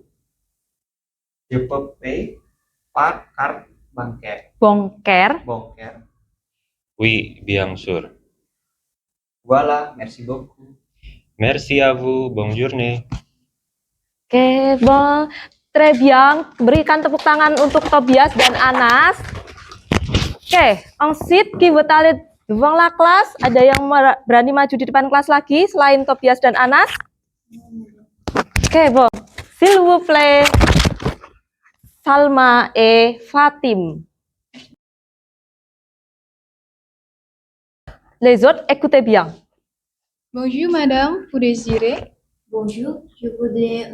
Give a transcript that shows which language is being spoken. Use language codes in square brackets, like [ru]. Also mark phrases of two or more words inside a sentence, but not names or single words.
[fr] Je peux payer par carte bancaire. Bancaire. Bancaire. Oui, bien sûr. Voilà, merci beaucoup. Merci à vous. Bonne journée. Oke, bon. Très bien. [id] Berikan tepuk tangan untuk Tobias dan Anas. Oke, [fr] ensuite, qui veut aller devant la classe? [id] Ada yang berani maju di depan kelas lagi selain Tobias dan Anas? Oke, [fr] bon. S'il vous plaît. Salma et Fatim. Les autres, écoutez bien. Bonjour madame, vous désirez? Bonjour, je voudrais